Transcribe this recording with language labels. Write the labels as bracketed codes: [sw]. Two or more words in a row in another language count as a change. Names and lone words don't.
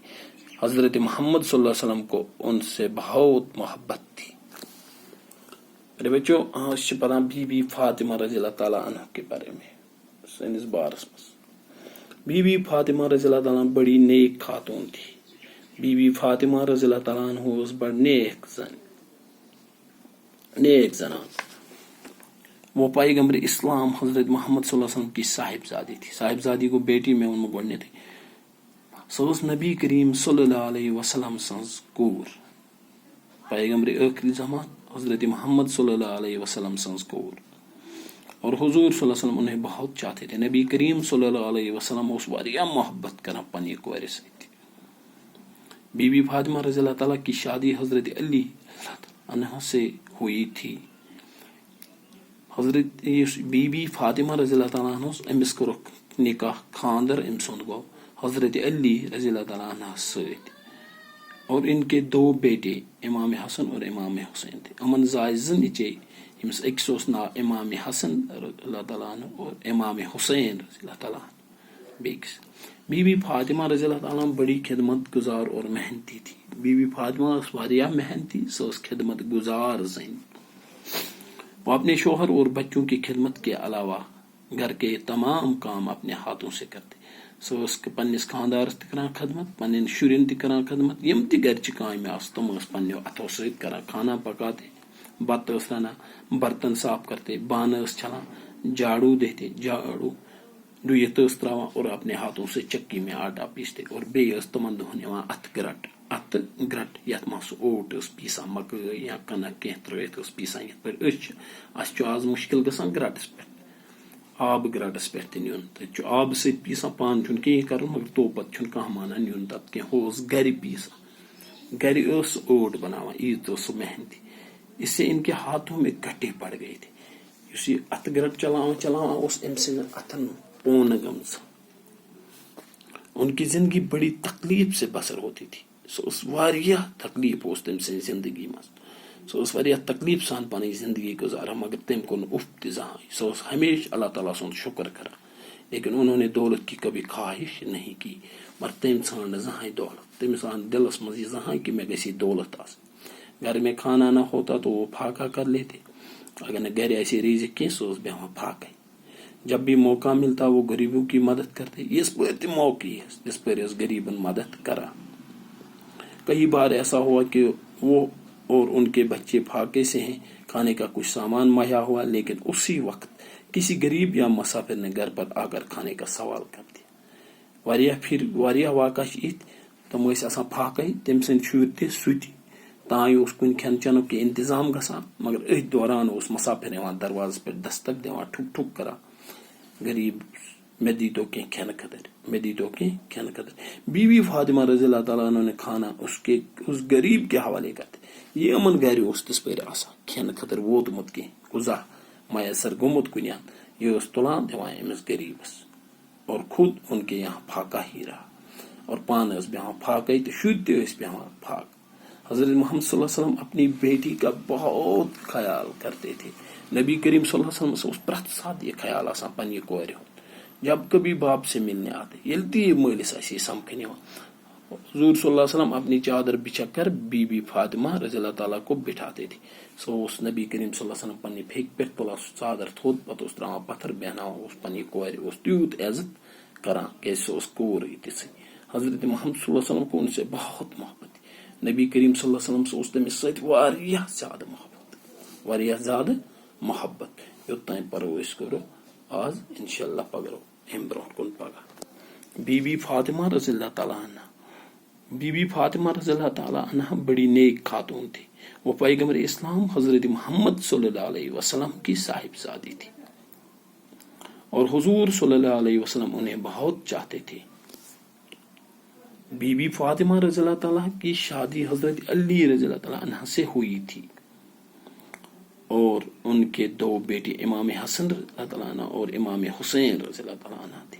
[ur] حضرت محمد صلی اللہ علیہ وسلم کو ان سے بہت محبت تھی. میرے بچوں آج پڑھا بی بی فاطمہ رضی اللہ تعالیٰ عنہ کے بارے میں. [ks] سنس بارس [ur] بی بی فاطمہ رضی اللہ تعالیٰ بڑی نیک خاتون تھی. [ks] بی بی فاطمہ رضی اللہ تعالیٰ عنہ اوس بڑ نیک زنان. [ur] وہ پیغمبر اسلام حضرت محمد صلی اللہ علیہ وسلم کی صاحبزادی تھی. صاحبزادی کو بیٹی میں ان گوڑنے تھی. [ks] سو نبی کریم صلی اللہ علیہ وسلم سنز کور، پیغمبر آخری زمان حضرت محمد صلی اللہ علیہ وسلم سنز کور. [ur] اور حضور صلی اللہ علیہ وسلم انہیں بہت چاہتے تھے. [ks] نبی کریم صلی اللہ علیہ وسلم اس واریاہ محبت کرنا پنی کورِ سۭتۍ. [ur] بی بی فاطمہ رضی اللہ تعالیٰ کی شادی حضرت علی عنہ سے ہوئی تھی. [ks] حضرت بی بی فاطمہ رضی اللہ تعالیٰ عنہ امس کورک نکاح خاندر ام سند گو حضرت علی رضی اللہ تعالیٰ عنہ سۭتۍ. [ur] اور ان کے 2 بیٹے امام حسن اور امام حسین تھے. [ks] امن زائے 2 نیچے یمس أکس اوس ناو امام حسن رضی اللہ تعالیٰ عنہ اور امام حسین رضی اللہ تعالیٰ عنہ بیکس. [ur] بی بی فاطمہ رضی اللہ تعالیٰ عنہ بڑی خدمت گزار اور محنتی تھی. [ks] بی بی فاطمہ اس واریاہ محنتی، سو خدمت گزار زن. [ur] وہ اپنے شوہر اور بچوں کی خدمت کے علاوہ گھر کے تمام کام اپنے ہاتھوں سے کرتے. [ks] سو پنس خاندارس تہ کران خدمت، پنن شرین تہ کران خدمت. یم تہ گھرچہ کامہ آس تم پنو اتھو سۭتۍ کران. [ur] کھانا پکاتے، [ks] بتہ رنان، [ur] برتن صاف کرتے، [ks] بانہ چھلان، [ur] جھاڑو دیتے، [ks] جھاڑو ڈویت تراوان [ur] اور اپنے ہاتھوں سے چکی میں آٹا پیستے. [ks] اور بیس تمن دہن یوان اتھ گرٹ یت مہ سہ اوٹ پیسان، مکئی یا کنک کینٛہہ ترٲیتھ پیسان. یتھ پٲٹھۍ اس آز مشکل گژھان گرٹس پہ آب گرٹس پہ تہ نیُن. تتہِ آب سۭتۍ پیسان، پانہٕ چھُنہٕ کِہیٖنۍ کرُن، مگر توپت چھُنہٕ کانٛہہ مانان نیُن تتھ کینٛہہ. ہُہ اوس گرِ پیسان، گرِ ٲس سُہ اوٹ بناوان. ییٖژ ٲس سُہ محنتی. [ur] اس سے ان کے ہاتھوں میں گٹے پڑ گئے تھے. [ks] اس یہ اتھ گرٹ چلاوان اوس ام سٕنٛدٮ۪ن اتھن پونہ گٔمٕژ. [ur] ان کی زندگی بڑی تکلیف سے بسر ہوتی تھی. [ks] سُہ اوس واریاہ تکلیف اوس تٔمۍ سٕنٛزِ زندگی منٛز. سو اس واریاہ تکلیف سان پنٕنۍ زندگی گزاران مگر تٔمۍ کوٚر نہٕ اُف تہِ زٕہٕنۍ. سو اوس ہمیشہ اللہ تعالیٰ سُنٛد شکر کران. [ur] لیکن انہوں نے دولت کی کبھی خواہش نہیں کی. [ks] مگر تٔمۍ ژھانٛڈ نہٕ زٕہٕنۍ دولت. تٔمِس آو نہٕ دلس منٛز یہِ زٕہٕنۍ کہ مےٚ گژھِ دولت آسٕنۍ. [ur] گھر میں کھانا نہ ہوتا تو وہ پھاکا کر لیتے. [ks] اگر نہ گھر ایسے ریزق کینٛہہ سُہ اوس بیٚہوان پھاکے. [ur] جب بھی موقع ملتا وہ غریبوں کی مدد کرتے. [ks] یِژھ پٲرۍ تہِ موقعہٕ یِس تِژھ پٲرۍ ٲس غریبن مدد کران. [ur] کئی بار ایسا ہوا کہ وہ اور ان کے بچے پھاکے سے ہیں. کھانے کا کچھ سامان مہیا ہوا لیکن اسی وقت کسی غریب یا مسافر نے گھر پر آ کر کھانے کا سوال کر دیا. [ks] واریاہ واقعہ چھِ یِتھۍ تِم ٲسۍ آسان پھاکے. تٔمۍ سٕنٛدۍ شُرۍ تہِ سُہ تہِ. تانۍ اوس کُنہِ کھٮ۪ن چٮ۪نُک کینٛہہ انتظام گژھان مگر أتھۍ دوران اوس مسافر یِوان دروازس پٮ۪ٹھ دستک دِوان ٹھُک ٹھُک کران. غریب مےٚ دیٖتو کینٛہہ کھٮ۪نہٕ خٲطرٕ مےٚ دیٖتو کینٛہہ کھٮ۪نہٕ خٲطرٕ. [ur] بیوی فاطمہ رضی اللہ تعالیٰ عنہ نے کھانا اس غریب کے حوالے کرتے. [ks] یہ یِمن گھرِ اوس تِژھ پٲرۍ آسان کھٮ۪نہٕ خٲطرٕ ووتمُت کینٛہہ غذا میسر گوٚمُت کُنہِ یہِ اوس تُلان دِوان أمِس غریبس. [ur] اور خود ان کے یہاں پھاکا ہی رہا. [ks] اور پانہٕ ٲس بیٚہوان پھاکے تہٕ شُرۍ تہِ ٲسۍ بیٚہوان پھاکہٕ. [ur] حضرت محمد صلی اللہ علیہ وسلم اپنی بیٹی کا بہت خیال کرتے تھے. [ks] نبی کریم صلی اللہ علیہ وسلم اوس پرٛٮ۪تھ ساتہٕ یہ خیال آسان پننہِ کورِ ہُنٛد. [ur] جب کبھی باپ سے ملنے آتے [ks] ییٚلہِ تہِ یہِ مٲلِس آسہِ ہے سمکھنہِ یِوان [ur] حضور صلی اللہ علیہ وسلم اپنی چادر بچھا کر بی بی فاطمہ رضی اللہ تعالیٰ کو بٹھاتے تھے. [ks] سو اوس نبی کریم صلی اللہ علیہ وسلم پننہِ پھیکہِ پٮ۪ٹھ تُلان سُہ ژادر تھوٚد پتہٕ اوس تراوان پتھر بیٚہناوان اوس پننہِ کورِ. اوس تیوٗت عزت کران کیازِ سُہ اوس کوٗرٕے تِژھٕے. [ur] حضرت محمد صلی اللہ علیہ وسلم کو ان سے بہت محبت. [ks] نبی کریم صلی اللہ علیہ وسلم اوس تٔمِس سۭتۍ واریاہ زیادٕ محبت. یوٚتام پرو أسۍ کرو آز انشاءاللہ پگرو امہِ برونٛٹھ کُن پگہہ. [ur] بی بی فاطمہ رضی اللہ تعالیٰ عنہ. بی بی فاطمہ رضی اللہ تعالیٰ عنہ بڑی نیک خاتون تھی. وہ پیغمبر اسلام حضرت محمد صلی اللہ علیہ وسلم کی صاحبزادی تھی اور حضور صلی اللہ علیہ وسلم انہیں بہت چاہتے تھے. بی بی فاطمہ رضی اللہ تعالیٰ کی شادی حضرت علی رضی اللہ تعالیٰ عنہ سے ہوئی تھی اور ان کے دو بیٹے امام حسن رضی اللہ تعالیٰ عنہ اور امام حسین رضی اللہ تعالیٰ عنہ تھے.